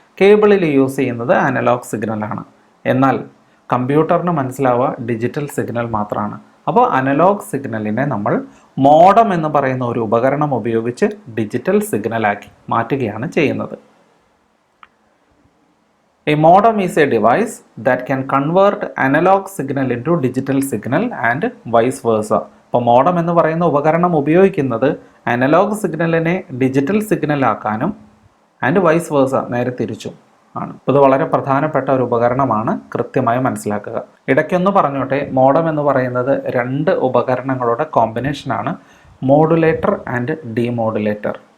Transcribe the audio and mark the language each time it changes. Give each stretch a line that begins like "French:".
Malayalam: കേബിളിൽ use ചെയ്യുന്നത് analogue സിഗ്നലാണ്. എന്നാൽ കമ്പ്യൂട്ടറിന് മനസ്സിലാവുക ഡിജിറ്റൽ സിഗ്നൽ മാത്രമാണ്. അപ്പോൾ അനലോഗ് സിഗ്നലിനെ നമ്മൾ മോഡം എന്ന് പറയുന്ന ഒരു ഉപകരണം ഉപയോഗിച്ച് ഡിജിറ്റൽ സിഗ്നലാക്കി മാറ്റുകയാണ് ചെയ്യുന്നത്.
English: A modem is a device that can convert analog signal into digital signal and vice versa.
Malayalam: അപ്പോൾ മോഡം എന്ന് പറയുന്ന ഉപകരണം ഉപയോഗിക്കുന്നത് അനലോഗ് സിഗ്നലിനെ ഡിജിറ്റൽ സിഗ്നൽ ആക്കാനും
English: and vice versa
Malayalam: നേരെ തിരിച്ചും ആണ്. ഇത് വളരെ പ്രധാനപ്പെട്ട ഒരു ഉപകരണമാണ്, കൃത്യമായി മനസ്സിലാക്കുക. ഇടയ്ക്കൊന്ന് പറഞ്ഞോട്ടെ, മോഡം എന്ന് പറയുന്നത് രണ്ട് ഉപകരണങ്ങളുടെ കോമ്പിനേഷനാണ്, മോഡുലേറ്റർ ആൻഡ് ഡീമോഡുലേറ്റർ.